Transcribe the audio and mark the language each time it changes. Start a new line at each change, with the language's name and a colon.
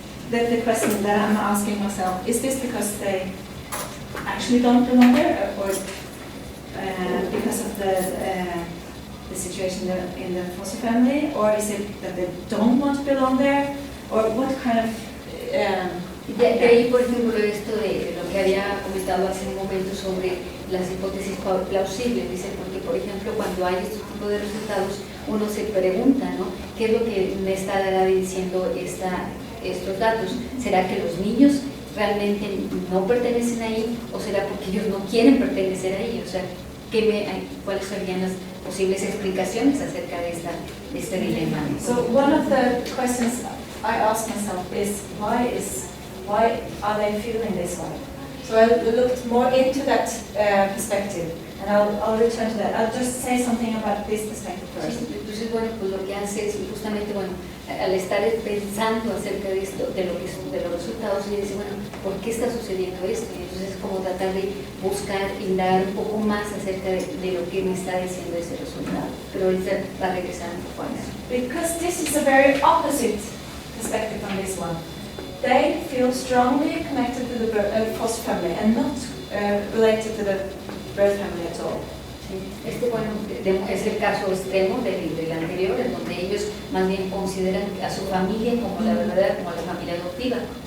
English: The question that I'm asking myself, is this because they actually don't belong there or because of the situation in the foster family, or is it that they don't want to belong there, or what kind of...
Spanish: De ahí, por ejemplo, esto de lo que había comentado hace un momento sobre las hipótesis plausibles, dice, porque por ejemplo cuando hay estos tipos de resultados uno se pregunta, ¿no? ¿Qué es lo que me está diciendo estos datos? ¿Será que los niños realmente no pertenecen ahí o será porque ellos no quieren pertenecer ahí? O sea, ¿cuáles serían las posibles explicaciones acerca de este dilema?
English: So one of the questions I ask myself is why are they feeling this way? So I looked more into that perspective, and I'll return to that. I'll just say something about this perspective first.
Spanish: Entonces, bueno, pues lo que hace es justamente, bueno, al estar pensando acerca de esto, de los resultados, y dice, bueno, ¿por qué está sucediendo esto? Y entonces es como tratar de buscar, indagar un poco más acerca de lo que me está diciendo ese resultado. Pero ahorita va a regresar un poco a eso.
English: Because this is a very opposite perspective on this one. They feel strongly connected to the foster family and not related to the birth family at all.
Spanish: Bueno, es el caso extremo del anterior, en donde ellos más bien consideran a su familia como la verdadera, como la familia adoptiva.